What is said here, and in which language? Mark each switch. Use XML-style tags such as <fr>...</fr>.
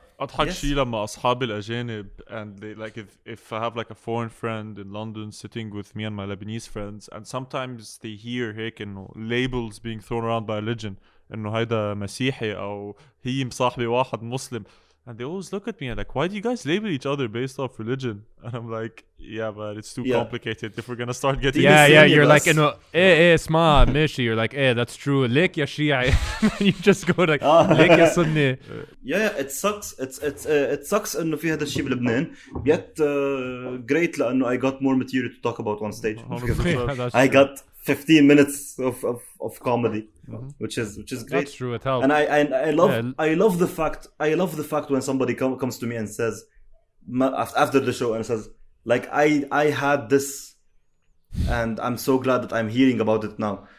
<ar>أضحك شيء لما أصحابي الأجانب,</ar> <en>and they, like, if I have like a foreign friend in London sitting with me and my Lebanese friends, and sometimes they hear</en> <ar>هيك إنه</ar> <en>labels being thrown around by religion,</en> <ar>إنه هيدا مسيحي أو هي مصاحبة واحد مسلم.</ar> <en>And they always look at me and like, why do you guys label each other based off religion? And I'm like, yeah, but it's too complicated if we're gonna start getting you're like,</en> <ar>اسمع ماشي,</ar> <en>you're like, that's true,</en> <ar>ليك يا شيعي.</ar> <en>And you just go like,</en> <ar>ليك يا سني.</ar> <en>Yeah, it sucks. It sucks</en> <ar>إنه في هذا الشيء بلبنان.</ar> <en>Yet great لأنه I got more material to talk about on stage. I got 15 minutes of comedy, which is great. That's true. It helps. And I love the fact when somebody comes to me and says after the show and says like I had this and I'm so glad that I'm hearing about it now.</en>